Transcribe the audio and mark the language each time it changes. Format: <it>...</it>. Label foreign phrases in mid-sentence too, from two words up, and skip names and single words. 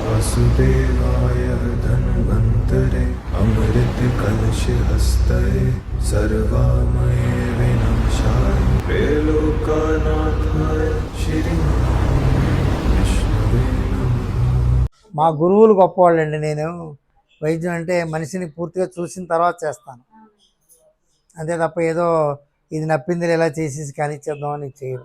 <sa>वासुदेवाय धन्वन्तरे अमृत कलश हस्तये सर्वामये विनाशाय त्रैलोक्यनाथाय श्री विष्णुवे नमः।</sa> <te>మా గురువులు గొప్పవాళ్ళండి. నేను వైద్యం అంటే మనిషిని పూర్తిగా చూసిన తర్వాత చేస్తాను, అంతే తప్ప ఏదో ఇది నప్పింది ఇలా చేసేసి కానిచ్చేద్దామని చేయరు.</te>